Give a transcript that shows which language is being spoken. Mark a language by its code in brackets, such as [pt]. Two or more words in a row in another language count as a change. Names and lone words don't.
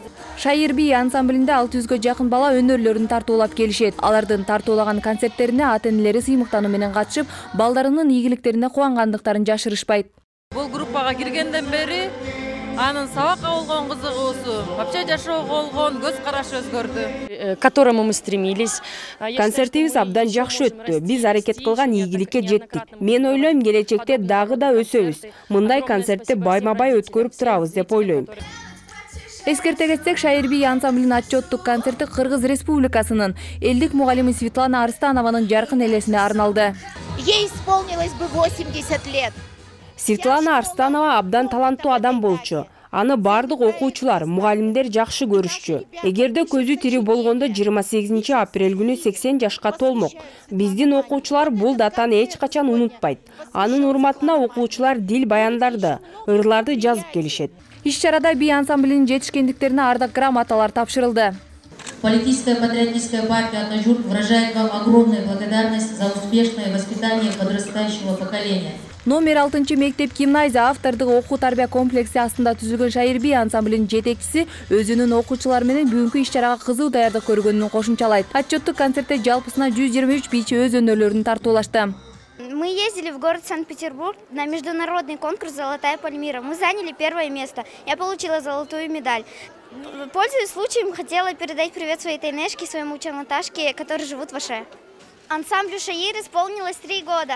[ky] Шайыр би ансамблинде 600гө жакын бала өнөрлөрүн тартуулап келишет. Алардын тартуулаган концерттерине ата-энелери сыймыктануу менен катышып, балдарынын ийгиликтерине кубангандыктарын жашырышпайт. Бул группага киргенден бери анын сабакка болгон кызыгуусу, вообще жашоого болгон көз карашы өзгөрдү. [ru] К которому мы стремились. [ky] Концертибиз абдан жакшы өттү. Биз аракет кылган ийгиликке жеттик. Мен ойлойм, келечекте дагы да өсөбүз. Мындай концертти байма-бай өткөрүп турабыз деп ойлойм. Эскерте кетсек, Шайыр би ансамблинин отчеттук концерти Кыргыз Республикасынын элдик мугалими Светлана Арстанованын жаркын элесине арналды. [ru] Ей исполнилось бы 80 лет. [ky] Светлана Арстанова абдан таланттуу адам болчу. Аны бардык окуучулар, мугалимдер жакшы көрүшчү. Эгерде көзү тири болгондо 28 апрель күнү 80 жашка толмок. Биздин окуучулар бул датаны эч качан унутпайт. Анын урматына окуучулар дил баяндарды, ырларды жазып келишет. Иш-чарада би ансамблинин жетишкендиктерине ардак грамоталар тапшырылды. [ru] Политическая патриотическая партия «Атажурт» выражает вам огромную благодарность за успешное воспитание подрастающего поколения. [ky] Номер 6 мектеп гимназия автордук окуу тарбия комплекси астында түзүлгөн Шайыр би ансамблинин жетекчиси өзүнүн окуучулары менен бүгүнкү иш-чарага кызуу даярдык көргөнүн кошумчалайт. Отчеттук концертте жалпысына 123 бийчи өз өнөрлөрүн тартуулашты. [ru] Мы ездили в город Санкт-Петербург на международный конкурс «Золотая Пальмира». Мы заняли 1-е место. Я получила золотую медаль. Пользуясь случаем, хотела передать привет своей тайнешке, своему Наташке, которые живут в Аше. Ансамблю «Шайыр» исполнилось 3 года.